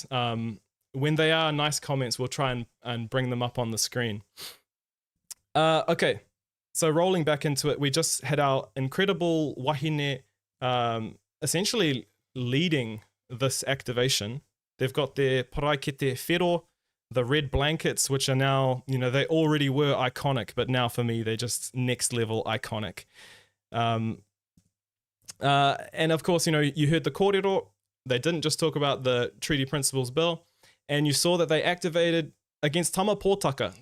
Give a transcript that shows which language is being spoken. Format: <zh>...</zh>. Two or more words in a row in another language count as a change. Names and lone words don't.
<en>When they are nice comments, we'll try and bring them up on the screen. Okay, so rolling back into it, we just had our incredible wahine essentially leading this activation. They've got their</en> <mi>paraikete whero,</mi> <en>the red blankets, which are now, you know, they already were iconic, but now for me, they're just next level iconic. And of course, you know, you heard the kōrero. They didn't just talk about the Treaty Principles Bill, and you saw that they activated against Tama Pōtaka.</en>